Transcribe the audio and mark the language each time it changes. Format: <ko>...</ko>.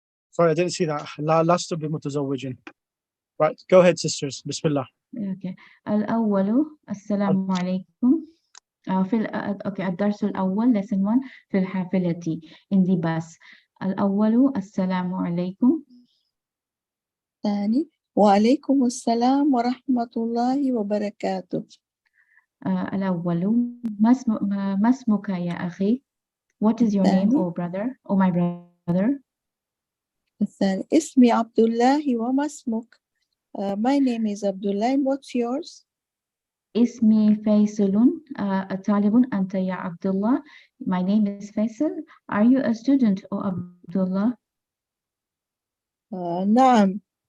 <en>Sorry, I didn't see that.</en> <ar>La lasto bimutazawwijin.</ar> <en>Right. Go ahead, sisters. Bismillah.</en> <ar>Okay. الأول السلام عليكم.</ar> <en>Okay,</en> <ar>الدرس الأول</ar> <en>lesson 1</en> <ar>في الحافلة</ar> <en>in the bus.</en> <ar>الأول السلام عليكم. ثاني وعليكم السلام ورحمة الله وبركاته. الأول ما اسمك يا أخي?</ar> <en>What is your name, oh brother, oh my brother?</en> <ar>الثاني اسمي عبد الله وما اسمك?</ar> <en>My name is Abdullah, and what's yours?</en> <ar>اسمي فيصل. طالب أنت يا عبد الله.</ar> <en>My name is Faisal. Are you a student, oh Abdullah?</en> <ar>نعم.</ar>